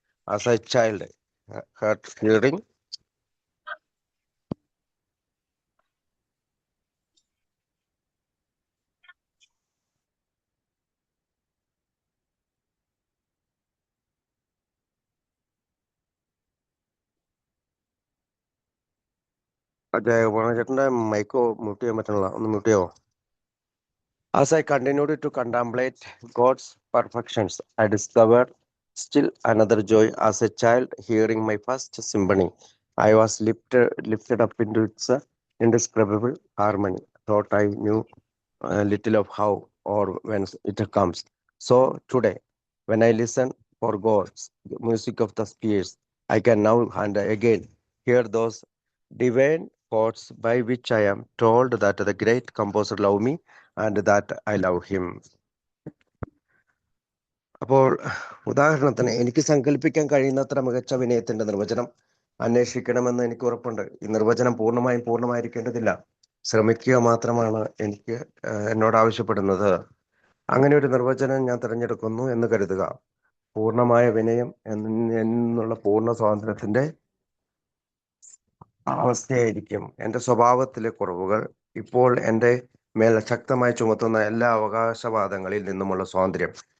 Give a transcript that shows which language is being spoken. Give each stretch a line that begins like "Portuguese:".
English: As a child, heard hearing
Malayalam: ചേട്ടൻ്റെ മൈക്കോ mute ചെയ്യാൻ പറ്റണില്ല, ഒന്ന് mute ചെയ്യാവോ?
English: As I continued to contemplate God's perfections, I discovered still another joy. As a child, hearing my first symphony, I was lifted up into its indescribable harmony. Thought I knew little of how or when it comes. So today, when I listen for God's music of the spheres, I can now and again hear those divine chords by which I am told that the great composer loved me and that I love him.
Malayalam: അപ്പോൾ ഉദാഹരണത്തിന് എനിക്ക് സങ്കല്പിക്കാൻ കഴിയുന്നത്ര മികച്ച വിനയത്തിന്റെ നിർവചനം അന്വേഷിക്കണമെന്ന് എനിക്ക് ഉറപ്പുണ്ട്. ഈ നിർവചനം പൂർണ്ണമായിരിക്കേണ്ടതില്ല. ശ്രമിക്കുക മാത്രമാണ് എനിക്ക് എന്നോട് ആവശ്യപ്പെടുന്നത്. അങ്ങനെ ഒരു നിർവചനം ഞാൻ തിരഞ്ഞെടുക്കുന്നു എന്ന് കരുതുക. പൂർണ്ണമായ വിനയം എന്നുള്ള പൂർണ്ണ സ്വാതന്ത്ര്യത്തിന്റെ അവസ്ഥയായിരിക്കും എൻ്റെ സ്വഭാവത്തിലെ കുറവുകൾ ഇപ്പോൾ എൻ്റെ മേൽ ശക്തമായി ചുമത്തുന്ന എല്ലാ അവകാശവാദങ്ങളിൽ നിന്നുമുള്ള സ്വാതന്ത്ര്യം.